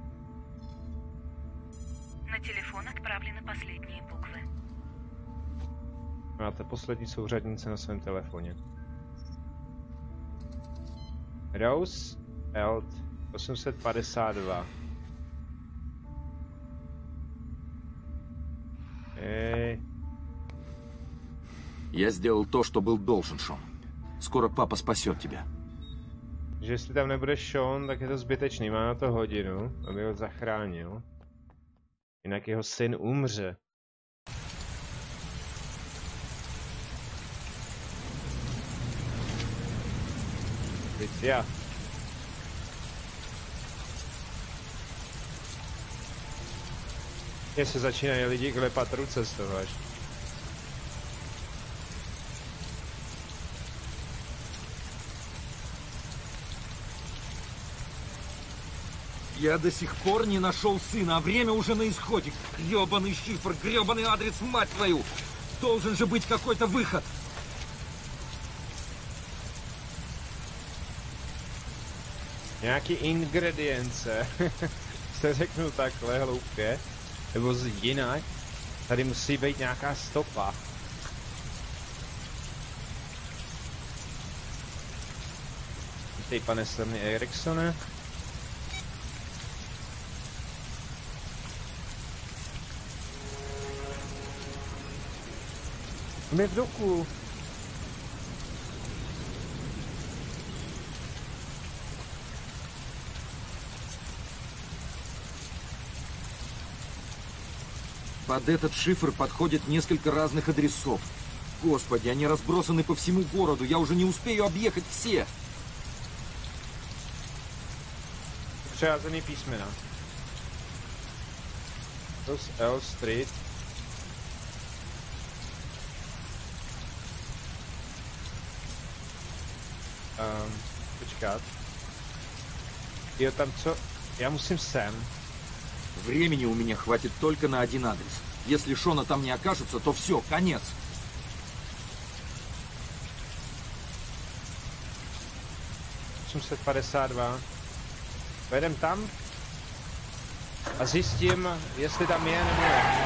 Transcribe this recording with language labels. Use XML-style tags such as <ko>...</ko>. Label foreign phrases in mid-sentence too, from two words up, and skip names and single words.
<ru>На телефон отправлены последние буквы.</ru> <cs>Máte poslední souřadnice na svém telefoně. Rose Eld 852.</cs> <ru>Я сделал то, что был должен, Шон. Скоро папа спасет тебя.</ru> <cs>Že jestli tam nebude Sean, tak je to zbytečný. Má na to hodinu, aby ho zachránil. Jinak jeho syn umře. Policia. Mně se začínají lidi klepat ruce z toho až.</cs> <ru>Я до сих пор не нашел сына, а время уже на исходе. Гребаный шифр, гребаный адрес, мать твою! Должен же быть какой-то выход.</ru> <cs>Nějaký ingredience. Se řeknu takhle hloupě. Nebo jinak. Tady musí být nějaká stopa. Vítej, pane Stanley Eriksone. My v doku.</cs> <ru>Под этот шифр подходит несколько разных адресов. Господи, они разбросаны по всему городу. Я уже не успею объехать все.</ru> <cs>Přeházený písmena. Rose L Street. Počkat. Jo, tam co? Já musím sem.</cs> <ru>Времени у меня хватит только на один адрес. Если Шона там не окажется, то все, конец.</ru> <cs>Pojedem tam a zjistím, jestli tam je nebo ne.</cs>